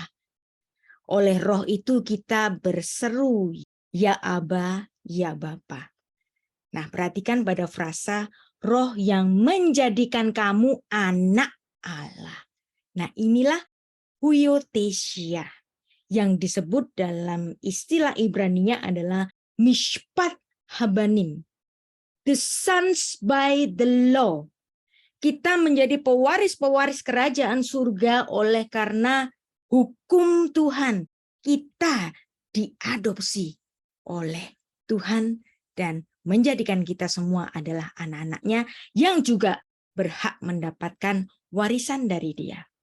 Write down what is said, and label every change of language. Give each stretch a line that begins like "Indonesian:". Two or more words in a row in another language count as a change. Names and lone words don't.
Indonesian: Oleh roh itu kita berseru, ya Aba, ya Bapa. Nah, perhatikan pada frasa roh yang menjadikan kamu anak Allah. Nah, inilah huiothesia yang disebut dalam istilah Ibraninya adalah
Hebrew: משפט הבנים.
English: The sons by the law.
Indonesian: Kita menjadi pewaris-pewaris kerajaan surga oleh karena hukum Tuhan. Kita diadopsi oleh Tuhan dan menjadikan kita semua adalah anak-anaknya yang juga berhak mendapatkan warisan dari Dia.